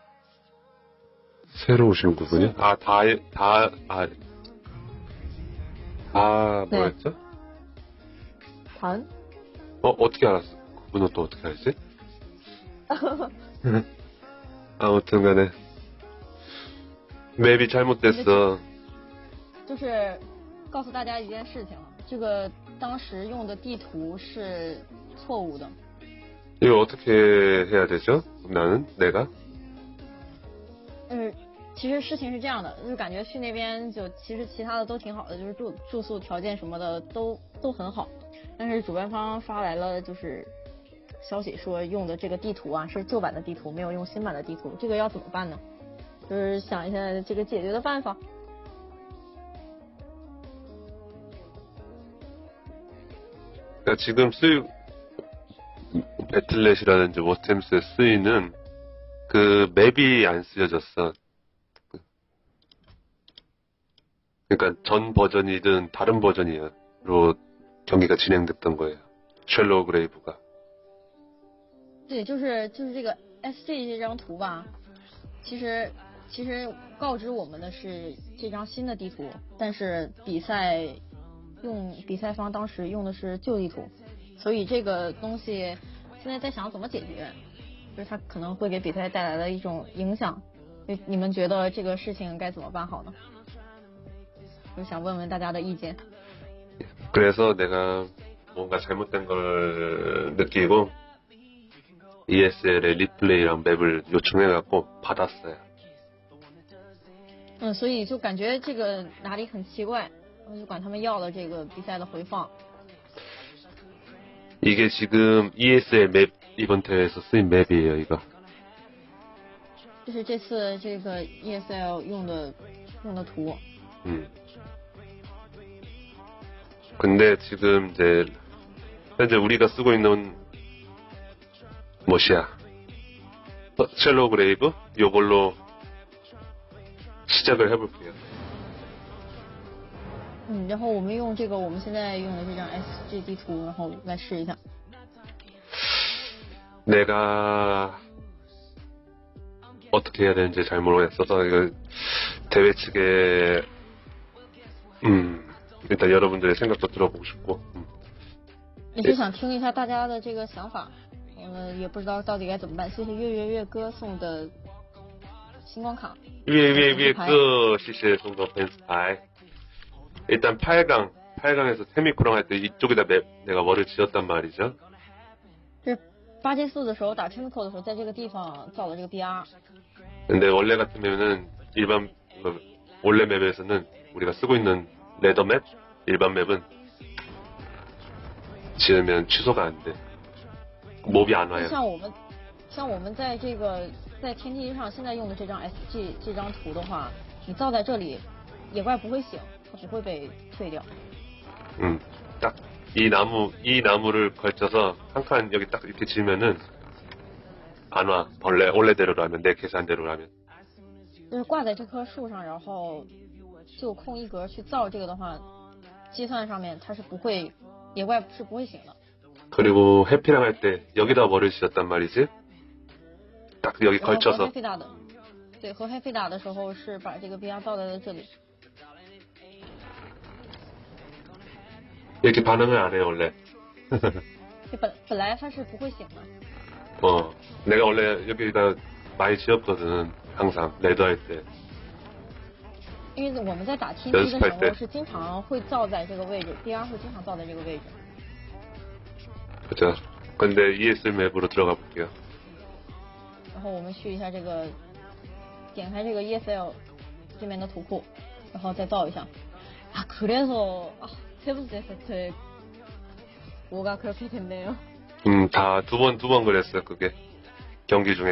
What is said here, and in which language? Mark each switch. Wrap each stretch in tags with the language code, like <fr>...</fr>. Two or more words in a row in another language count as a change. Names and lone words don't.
<ko>새로 오신 그분이요? 뭐였죠? 네. 다은? 어떻게 알았어? 그분은 또 어떻게 알지? 아무튼 간에 맵이 잘못됐어.</ko> <zh>就是告诉大家一件事情，这个当时用的地图是错误的。</zh> <ko>이거 어떻게 해야 되죠? 내가?</ko> <zh>其实事情是这样的，就是感觉去那边其实其他的都挺好的，就是住宿条件什么的都很好，但是主办方发来了就是消息说用的这个地图啊是旧版的地图，没有用新版的地图，这个要怎么办呢？就是想一下这个解决的办法。</zh> <ko>그러니까 지금 배틀넷이라든지 워템스에 쓰이는 그 맵이 안 쓰여졌어. 그러니까 전 버전이든 다른 버전으로 경기가 진행됐던 거예요. 쉘로우 그레이브가.</ko> <zh>对，就是这个 SG 这张图吧，其实告知我们的是这张新的地图，但是比赛方当时用的是旧地图，所以这个东西现在在想怎么解决，就是它可能会给比赛带来的一种影响。你们觉得这个事情该怎么办好呢？就想问问大家的意见。</zh> <ko>그래서 내가 뭔가 잘못된 걸 느끼고 ESL의 리플레이랑 맵을 요청해갖고 받았어요.</ko> <zh>所以就感觉这个哪里很奇怪。我就管他们要了这个比赛的回放。</zh> <ko>이게 지금 ESL 맵 이번 대회에서 쓰인 맵이에요, 이거.</ko> <zh>这是这次这个 ESL 用的图。</zh> <ko>근데 지금 이제 현재 우리가 쓰고 있는 뭐시야? 쉘로우 그레이브? 요걸로 시작을 해볼게요.</ko> <zh>然后我们用这个我们现在用的这张 SG 地图，然后来试一下。</zh> <ko>내가 어떻게 해야 되는지 잘 모르겠어서 이거 대회 측에 일단 여러분들의 생각도 들어보고 싶고.</ko> <zh>也是想听一下大家的这个想法，也不知道到底该怎么办。谢谢月哥送的星光卡。月哥，谢谢送的粉丝牌。</zh> <ko>일단 8강에서 테미코랑 할 때 이쪽에다 내가 뭐를 지었단 말이죠.</ko> <zh>是8G4的时候打 테미코 的时候，在这个地方造了这个 BR。</zh> <ko>근데 원래 같으면은 원래 맵에서는 우리가 쓰고 있는 레더 맵, 일반 맵은 지으면 취소가 안 돼. 몹이 안 와요.</ko> <zh>像我们在天梯上现在用的这张 SG 这张图的话，你造在这里，野怪不会醒。它不会被退掉。</zh> <ko>딱 이 나무를 걸쳐서 한 칸 여기 딱 이렇게 지으면은 안 와. 원래대로라면 내 계산대로라면.</ko> <zh>就是挂在这棵树上，然后就空一格去造这个的话，计算上面它是不会，野怪是不会醒的。</zh> <ko>그리고 해피랑 할 때 여기다 뭐를 지었단 말이지? 딱 여기</ko> <zh>然后和</zh> <ko>걸쳐서.</ko> <zh>黑飞打的，对，和黑飞打的时候是把这个 BR 造在了这里。</zh> <ko>이렇게 반응을 안 해요 원래.</ko> <zh>本来它是不会醒的。</zh> <ko>내가 원래 여기다 많이 지었거든. 항상 레드 할 때.</ko> <zh>因为我们在打 TNT 的时候是经常会造在这个位置 ，BR 会经常造在这个位置。</zh> <ko>그죠. 근데 ESL 맵으로 들어가 볼게요.</ko> <zh>然后我们去一下这个，点开这个 ESL 这边的图库，然后再造一下。</zh> <ko>啊，그래서 세 번째 세트에 뭐가 그렇게 됐네요. 다 두 번 그랬어요 그게 경기 중에.</ko>